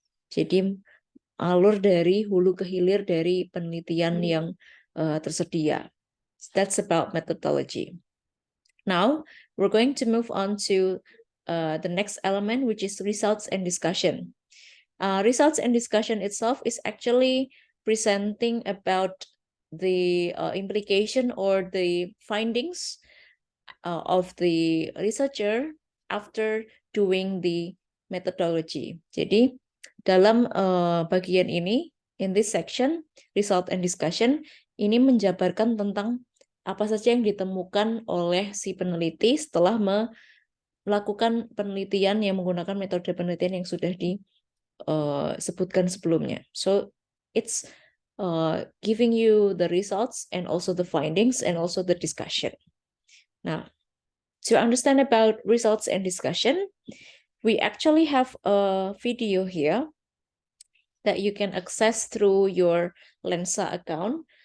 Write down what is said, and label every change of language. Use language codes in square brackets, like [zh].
[id] Jadi alur dari hulu ke hilir dari penelitian yang tersedia. [en] That's about methodology. Now we're going to move on to the next element, which is results and discussion. Results and discussion itself is actually presenting about the implication or the findings of the researcher after doing the methodology. [id] Jadi dalam bagian ini, [en] in this section, result and discussion, [id] ini menjabarkan tentang apa saja yang ditemukan oleh si peneliti setelah melakukan penelitian yang menggunakan metode penelitian yang sudah disebutkan sebelumnya. [en] So it's giving you the results and also the findings and also the discussion. Now, to understand about results and discussion, we actually have a video here that you can access through your Lensa account.